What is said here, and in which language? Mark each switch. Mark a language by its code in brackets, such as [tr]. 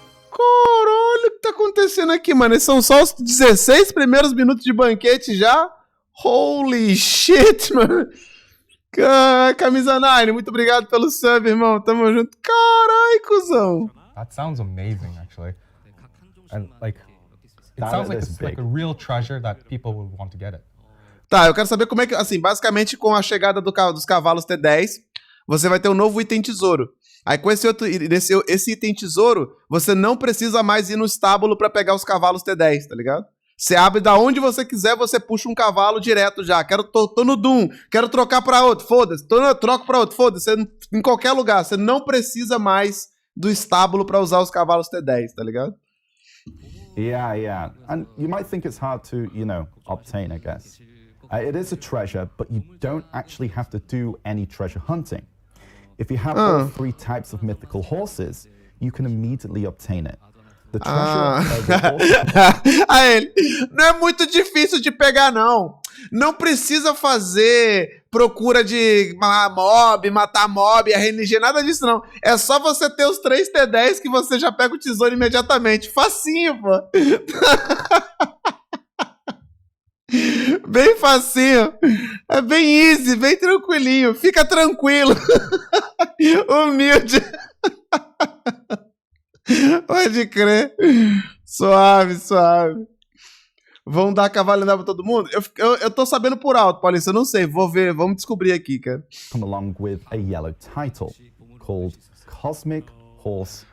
[pt] Caralho, o que tá acontecendo aqui, mano? Esses são só os 16 primeiros minutos de banquete já? [en] Holy shit, [pt] mano. Camisa 9, muito obrigado pelo sub, irmão. Tamo junto. Caralho, cuzão. [en] That sounds amazing, actually. And like, it That sounds like is it's like a big. real treasure that people would want to get it. [pt] Tá, eu quero saber como é que... Assim, basicamente com a chegada dos cavalos T10, você vai ter um novo item tesouro. Aí com esse item tesouro, você não precisa mais ir no estábulo pra pegar os cavalos T10, tá ligado? Você abre da onde você quiser, você puxa um cavalo direto já. Tô no Doom, quero trocar pra outro, foda-se. Troco pra outro, foda-se. Em qualquer lugar, você não precisa mais do estábulo pra usar os cavalos T10, tá ligado? [en] Yeah, yeah. And you might think it's hard to, obtain, I guess. It is a treasure, but you don't actually have to do any treasure hunting. If you have all 3 types of mythical horses, you can immediately obtain it. The treasure [pt] Aí ele, não é muito difícil de pegar, não. Não precisa fazer procura de matar mob, RNG, nada disso, não. É só você ter os 3 T10 que você já pega o tesouro imediatamente. Facinho, pô. Bem facinho. É bem easy, bem tranquilinho. Fica tranquilo. Humilde. Pode crer. Suave, suave. Vão dar cavalo andar pra todo mundo? Eu tô sabendo por alto, Paulista. Eu não sei. Vou ver. Vamos descobrir aqui, cara. [en] come along with a yellow title called Cosmic Horse.